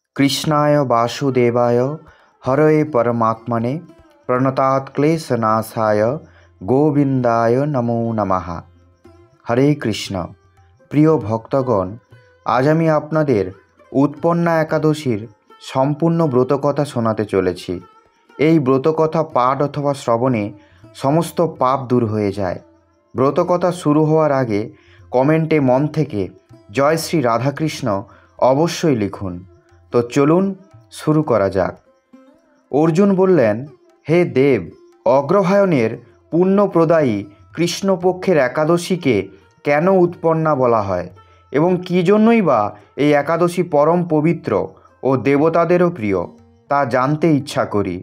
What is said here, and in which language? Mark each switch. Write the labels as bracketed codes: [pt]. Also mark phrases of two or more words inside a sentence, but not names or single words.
[sa] कृष्णाय वासुदेवाय हरये परमात्मने प्रणतात् क्लेशनाशाय गोविंदाय नमो नमः। [bn] হরে কৃষ্ণ। প্রিয় ভক্তগণ, আজ আমি আপনাদের উৎপন্না একাদশীর সম্পূর্ণ ব্রতকথা শোনাতে চলেছি। এই ব্রতকথা পাঠ অথবা শ্রবণে সমস্ত পাপ দূর হয়ে যায়। ব্রতকথা শুরু হওয়ার আগে কমেন্টে মন থেকে জয় শ্রী রাধাকৃষ্ণ অবশ্যই লিখুন। তো চলুন শুরু করা যাক। অর্জুন বললেন, হে দেব, অগ্রহায়ণের পুণ্যপ্রদায়ী কৃষ্ণপক্ষের একাদশীকে কেন উৎপন্না বলা হয় এবং কী জন্যই বা এই একাদশী পরম পবিত্র ও দেবতাদেরও প্রিয় তা জানতে ইচ্ছা করি।